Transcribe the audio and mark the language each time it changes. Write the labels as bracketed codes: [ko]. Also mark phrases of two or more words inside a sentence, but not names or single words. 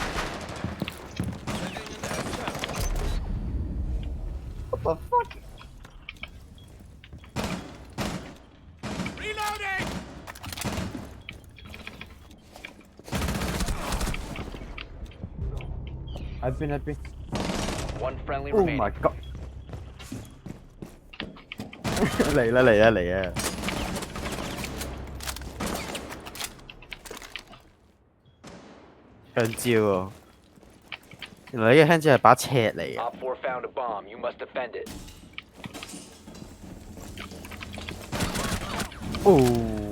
[en] What the fuck？ Reloading！ [yue] 喺邊 [en] ？One friendly Oh remaining. my god！ 嚟啊！ [yue] 香蕉喎，原來呢個香蕉係把尺嚟嘅。 [en] Op 4 found a bomb. You must defend it. 哦。